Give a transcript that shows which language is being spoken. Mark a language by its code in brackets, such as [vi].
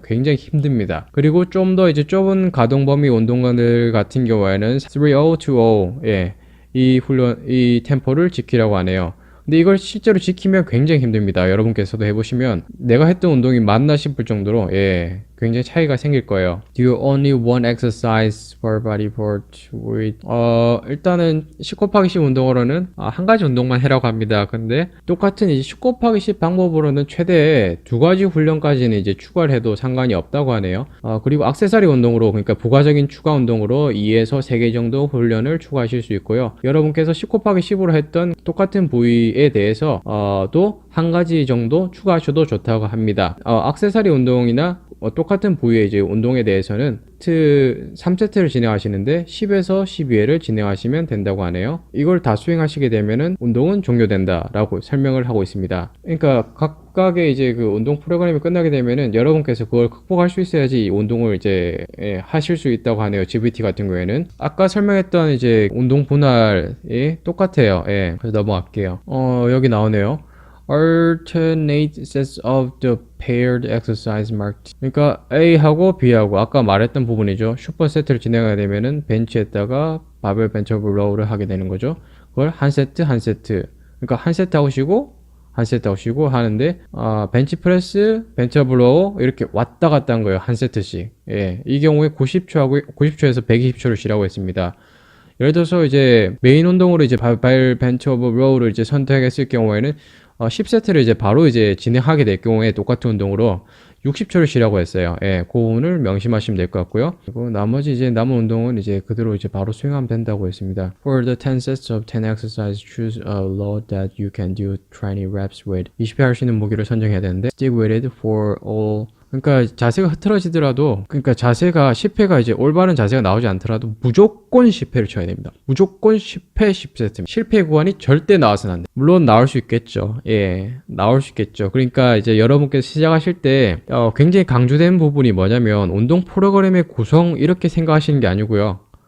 [ko] 굉장히 힘듭니다. 그리고 좀 더 이제 좁은 가동 범위 운동가들 같은 경우에는 3020, 이 템포를 지키라고 하네요. 근데 이걸 실제로 지키면 굉장히 힘듭니다. 여러분께서도 해보시면 내가 했던 운동이 맞나 싶을 정도로 굉장히 차이가 생길 거예요. [en] Do you only one exercise per body part with [ko] 일단은 10 곱하기 10 운동으로는 한 가지 운동만 해라고 합니다. 근데 똑같은 이제 10 곱하기 10 방법으로는 최대 두 가지 훈련까지는 이제 추가를 해도 상관이 없다고 하네요. 그리고 액세서리 운동으로, 그러니까 부가적인 추가 운동으로 2에서 3개 정도 훈련을 추가하실 수 있고요. 여러분께서 10 곱하기 10으로 했던 똑같은 부위에 대해서 또 한 가지 정도 추가하셔도 좋다고 합니다. 액세서리 운동이나 똑같은 부위의 이제 운동에 대해서는 3세트를 진행하시는데 10에서 12회를 진행하시면 된다고 하네요. 이걸 다 수행하시게 되면은 운동은 종료된다 라고 설명을 하고 있습니다. 그러니까 각각의 이제 그 운동 프로그램이 끝나게 되면은 여러분께서 그걸 극복할 수 있어야지 이 운동을 이제 하실 수 있다고 하네요. GBT 같은 경우에는 아까 설명했던 이제 운동 분할이 똑같아요. 그래서 넘어갈게요. 여기 나오네요. [en] Alternate sets of the paired exercise marked. [ko] 그러니까 A하고 B하고 아까 말했던 부분이죠. 슈퍼 세트를 진행하게 되면은 벤치에다가 바벨 벤치 오브 로우를 하게 되는 거죠. 그걸 한 세트 한 세트. 그러니까 한 세트 하고 쉬고 한 세트 하고 쉬고 하는데, 벤치 프레스, 벤치 오브 로우 이렇게 왔다 갔다 한 거예요. 한 세트씩. 이 경우에 90초에서 120초를 쉬라고 했습니다. 예를 들어서 이제 메인 운동으로 이제 바벨 벤치 오브 로우를 이제 선택했을 경우에는 10세트를 이제 바로 이제 진행하게 될 경우에 똑같은 운동으로 60초를 쉬라고 했어요. 예, 그 부분을 명심하시면 될 것 같고요. 그리고 나머지 이제 남은 운동은 이제 그대로 이제 바로 수행하면 된다고 했습니다. [en] For the 10 sets of 10 exercises, choose a load that you can do 20 reps with. [ko] 20회 할 수 있는 무게를 선정해야 되는데 [en] stick with it for all. [ko] 그러니까 자세가 흐트러지더라도, 그러니까 자세가 10회가 이제 올바른 자세가 나오지 않더라도 무조건 10회를 쳐야 됩니다. 무조건 10회 10세트. 실패 구간이 절대 나와서는 안 돼. 물론 나올 수 있겠죠. 예, 나올 수 있겠죠. 그러니까 이제 여러분께서 시작하실 때 굉장히 강조된 부분이 뭐냐면 운동 프로그램의 구성 이렇게 생각하시는 게 아니고요.